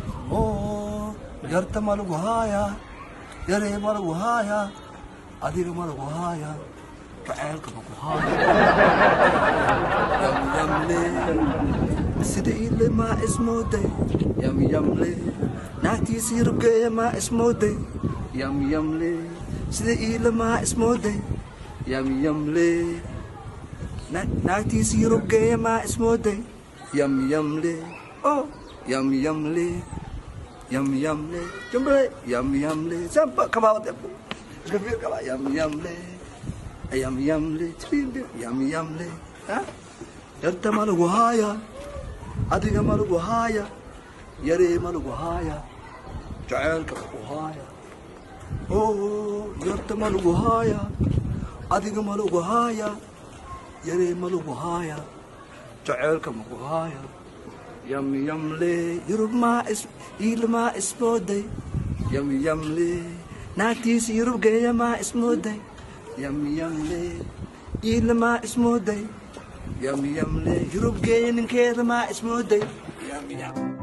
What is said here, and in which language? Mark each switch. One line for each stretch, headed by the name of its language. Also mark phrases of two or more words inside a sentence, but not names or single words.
Somali: Oh, yarta malugu haya, yare malugu haya, adiga malugu haya, jacaylka maku haya. Yam yam le, sida ile ma ismooday, yam yam le, naagtiisa Yurubgeeya ma ismooday, yam yam le, sida ile ma ismooday, yam yam le, na-, naagtiisa Yurubgeeya ma ismooday, yam yam le, oh, yam yam le. Yum, yum, le. Jumbo, yum, yum, le. Sampa,
English: come out. Gavir, come out.
Somali: Yum, yum, le. Yum, yum, le. Chibim, bim. Yum, yum, le. Ha? Yarta malugu haya. Adiga malugu haya. Yare malugu haya. Jacaylka maku haya. Oh, yarta malugu haya. Adiga malugu haya. Yare malugu haya. Jacaylka maku haya. Yum, yum, le. Yurub ma is-, il ma ismooday. Yum, yum, le. Naagtiisa Yurub geeya ma ismooday. Yum, yum, le. Il ma ismooday. Yum, yum, le. Yurub geeya ninkeeda ma ismooday. Yum, yum.